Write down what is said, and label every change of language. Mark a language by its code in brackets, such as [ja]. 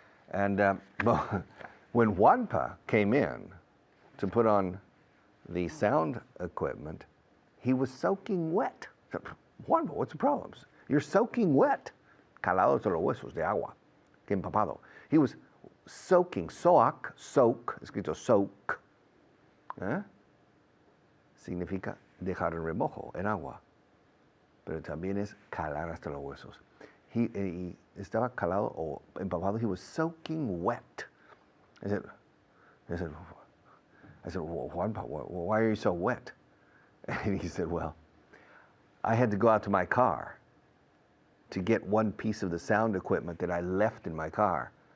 [en] And when Juanpa came in to put on the sound equipment, he was soaking wet. Juanpa, what's the problem? You're soaking wet. [es] Calados de los huesos de agua. Que empapado. [en] He was soaking. [es] Soak, escrito soak. Significa dejar en remojo, en agua. Pero también es calar hasta los huesos. [en] He [es] estaba calado o empapado. [en] He was soaking wet. I said, well, Juanpa, why are you so wet? And he said, well, I had to go out to my car to get one piece of the sound equipment that I left in my car.